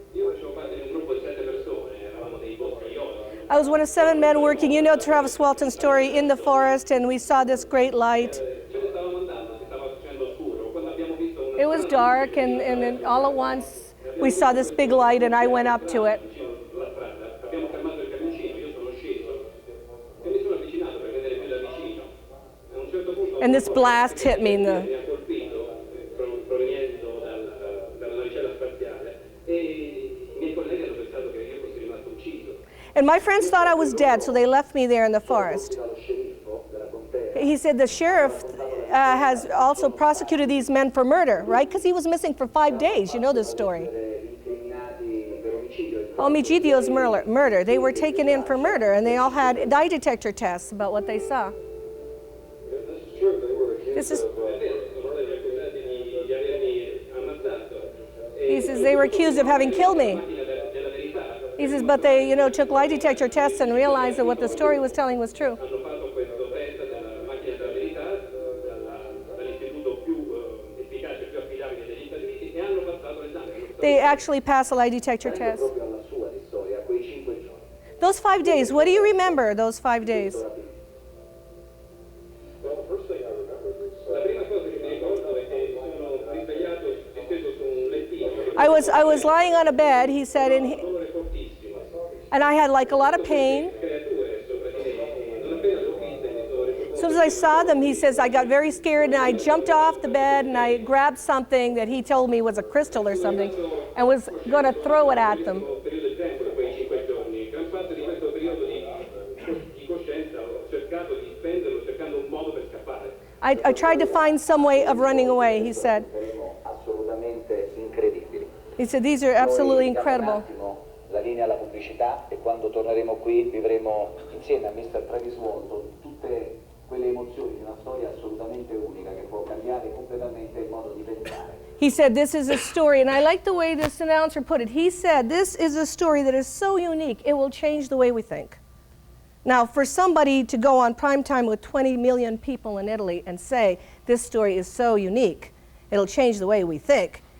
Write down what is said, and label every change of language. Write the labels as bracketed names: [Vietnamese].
[Italian] Io facevo parte di un gruppo di 7 persone, eravamo dei bottiglioni. [English] I was one of 7 men working, you know Travis Walton's story, in the forest, and we saw this great light. [Italian] Ce ne stavamo andando, si stava facendo scuro. Quando abbiamo visto una [English] It was dark, and then all at once we saw this big light, and I went up to it. [Italian] vicino alla strada, abbiamo fermato il camioncino, io sono sceso e mi sono avvicinato per vedere più da vicino. A un certo punto [English] And this blast hit me in the... [Italian] mi ha colpito proveniendo dalla navicella spaziale e i miei colleghi hanno pensato che io fossi rimasto ucciso. [English] And my friends thought I was dead, so they left me there in the forest. [Italian] Dallo sceriffo della contea. [English] He said the sheriff has also prosecuted these men for murder, right? Because he was missing for 5 days. You know this story. [Italian] Incriminati per omicidio. [English] Homicidios murder. They were taken in for murder, and they all had lie detector tests about what they saw. This is true, they were accused This is, [Italian] of sono stati accusati di avermi ammazzato. [English] he says they were accused of having killed me. [Italian] Macchina della verità. [English] He says, but they, took lie detector tests and realized that what the story was telling was true. [Italian] Hanno fatto questo test della macchina della verità dall'istituto più efficace e più affidabile degli Stati Uniti e hanno passato l'esame. [English] They actually passed a lie detector test. [Italian] Proprio alla sua di storia, quei 5 giorni. [English] Those 5 days, what do you remember those 5 days? Well, the first thing I remember is [Italian] la prima cosa che mi ricordo è che sono risvegliato disteso su un lettino. [English] I was lying on a bed, he said, [Italian] Un dolore fortissimo. [English] and I had like a lot of pain. [Italian] Creature sopra di me. Non appena l'ho vista mi sono reso [English] As soon as I saw them, he says, I got very scared and I jumped off the bed and I grabbed something that he told me was a crystal or something and was going to throw it at them. [Italian] questo periodo di tempo, di quei 5 giorni. Gran parte di questo periodo di coscienza ho cercato di spenderlo cercando un modo per scappare. [English] I tried to find some way of running away, he said. [Italian] Saremo assolutamente incredibili. [English] He said, these are absolutely [Italian] Noi diamo [English] incredible. [Italian] un attimo la linea alla pubblicità e quando torneremo qui vivremo insieme a Mr. Travis Walton tutte quelle emozioni di una storia assolutamente unica che può cambiare completamente il modo di pensare. [English] He said, this is a story, and I like the way this announcer put it. He said, this is a story that is so unique, it will change the way we think. Now, for somebody to go on prime time with 20 million people in Italy and say, this story is so unique, it'll change the way we think.